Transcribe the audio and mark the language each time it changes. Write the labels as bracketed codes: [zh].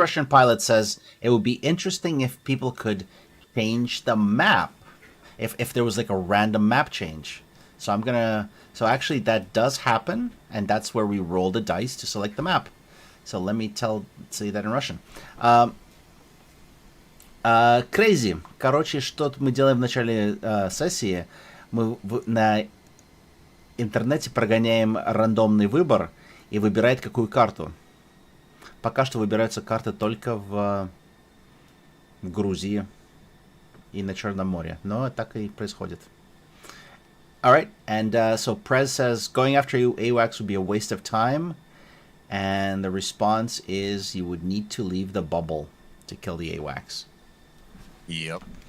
[en] Russian Pilot says it would be interesting if people could change the map, if there was like a random map change. So I'm gonna. So actually, that does happen, and that's where we roll the dice to select the map. So let me say that in Russian. Crazy. [ru] Короче, что мы делаем в начале сессии? Мы на интернете прогоняем рандомный выбор и выбирает какую карту. Пока что выбираются карты только в Грузии и на Черном море. Но так и происходит. [en] Alright, and so Prez says, going after AWACS would be a waste of time. And the response is you would need to leave the bubble to kill the AWACS. Yep.